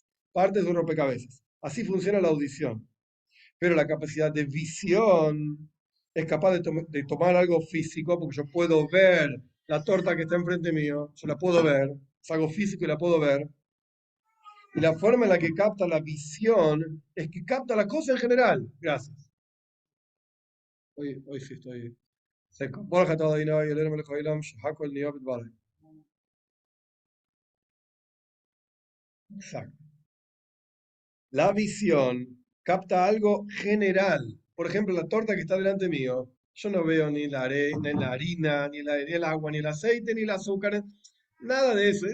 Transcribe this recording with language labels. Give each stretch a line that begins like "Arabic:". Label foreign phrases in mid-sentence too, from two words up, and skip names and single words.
Spanish: Partes de un rompecabezas. Así funciona la audición. Pero la capacidad de visión es capaz de tomar algo físico, porque yo puedo ver la torta que está enfrente mío, yo la puedo ver, es algo físico y la puedo ver. Y la forma en la que capta la visión es que capta la cosa en general. Gracias. Hoy sí estoy seco.
Hebrew: ברוך אתה אדני אלהינו מלך העולם שהכל נהיה בדברו.
Spanish: Exacto. La visión capta algo general. Por ejemplo, la torta que está delante mío, yo no veo ni ni la harina, ni el agua, ni el aceite, ni el azúcar, nada de eso.